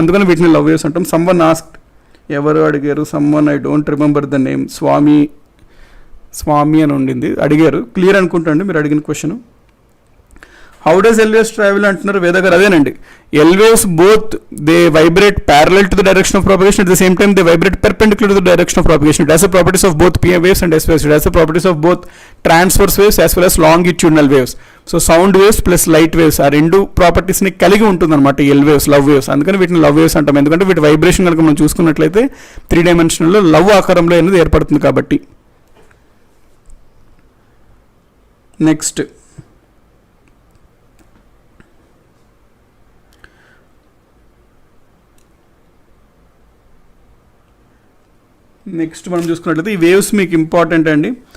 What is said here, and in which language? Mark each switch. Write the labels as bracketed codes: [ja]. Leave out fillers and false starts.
[te] అందుకని వీటిని love waves అంటాం. [en] someone asked, [te] ఎవరు అడిగారు, [en] someone I don't remember the name, [te] స్వామి అని ఉండింది, అడిగారు. క్లియర్ అనుకుంటండి మీరు అడిగిన question. [en] how does L waves travel [te] అంటున్నారు వేద గారు. అదేనండి, [en] L waves both they vibrate parallel to the direction of propagation, at the same time they vibrate perpendicular to the direction of propagation. It has the properties of both P waves and S waves. It has the properties of both transverse waves as well as longitudinal waves. So sound waves plus light waves [te] ఆ రెండు ప్రాపర్టీస్ని కలిగి ఉంటుంది అనమాట L waves, love waves. అందుకని వీటిని love waves అంటాం. ఎందుకంటే వీటి వైబ్రేషన్ కనుక మనం చూసుకున్నట్లయితే 3 డైమెన్షనల్లో లవ్ ఆకారంలో అనేది ఏర్పడుతుంది కాబట్టి. నెక్స్ట్ మనం చూసుకున్నట్లయితే ఈ వేవ్స్ మీకు ఇంపార్టెంట్ అండి.